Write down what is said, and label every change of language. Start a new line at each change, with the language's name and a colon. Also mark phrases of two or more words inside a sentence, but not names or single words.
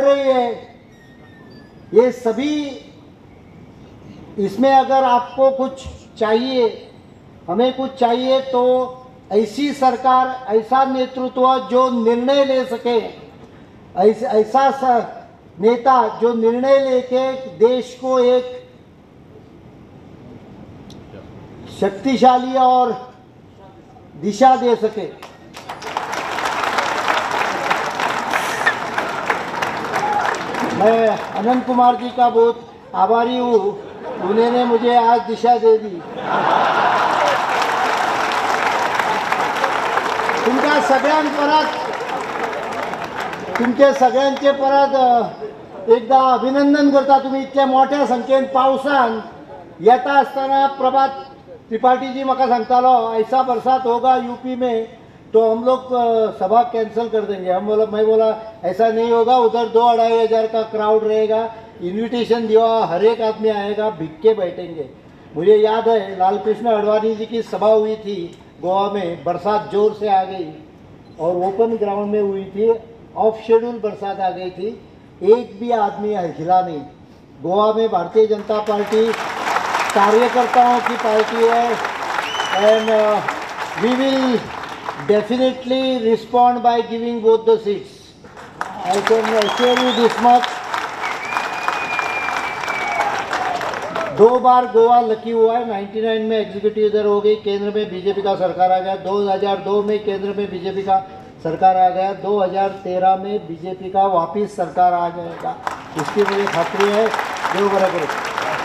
Hindi: रही है, ये सभी, इसमें अगर आपको कुछ चाहिए, हमें कुछ चाहिए, तो ऐसी सरकार, ऐसा नेतृत्व जो निर्णय ले सके, ऐसा नेता जो निर्णय लेके देश को एक शक्तिशाली और दिशा दे सके। मैं अनंत कुमार जी का बहुत आभारी हूँ, उन्होंने मुझे आज दिशा दे दी।
Konkani: तुमच्या सगळ्यांचे परत एकदा अभिनंदन करता। तुम्ही इतल्या मोठ्या संख्येन पावसान येता आसतना प्रभात त्रिपाठी जी मका सांगतालो,
Hindi: ऐसा बरसात होगा यूपी में तो हम लोग सभा कैंसिल कर देंगे। मैं बोला ऐसा नहीं होगा, उधर 2-2.5 हज़ार का क्राउड रहेगा, इनविटेशन दिया, हर एक आदमी आएगा, भिग के बैठेंगे। मुझे याद है लालकृष्ण अडवाणी जी की सभा हुई थी गोवा में, बरसात जोर से आ गई और
English: open ground
Hindi: में हुई थी,
English: off schedule
Hindi: बरसात आ गई थी, एक भी आदमी हिला नहीं। गोवा में भारतीय जनता पार्टी कार्यकर्ताओं की पार्टी है,
English: and we will definitely respond by giving both the seats. I can assure you this much.
Hindi: 2 बार गोवा लकी हुआ है। 99 में एग्जीक्यूटिव इधर हो गई, केंद्र में बीजेपी का सरकार आ गया। 2002 में केंद्र में बीजेपी का सरकार आ गया। 2013 में बीजेपी का वापिस सरकार आ जाएगा, इसकी मुझे खातरी है।
Konkani: देव बरा करो।